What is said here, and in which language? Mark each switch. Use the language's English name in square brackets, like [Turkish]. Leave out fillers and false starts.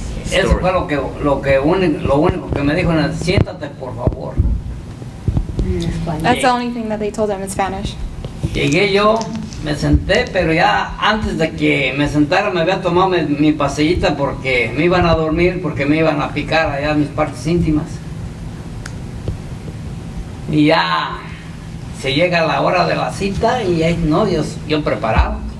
[Spanish] Eso fue lo único que me dijo, siéntate por favor. [English] That's the only thing that they told them in Spanish. [Spanish] Llegué yo, me senté, pero ya antes de que me sentara me había tomado mi paseíta porque me iban a dormir, porque me iban a picar allá mis partes íntimas. Y ya se llega la hora de la cita y ahí no, yo preparado.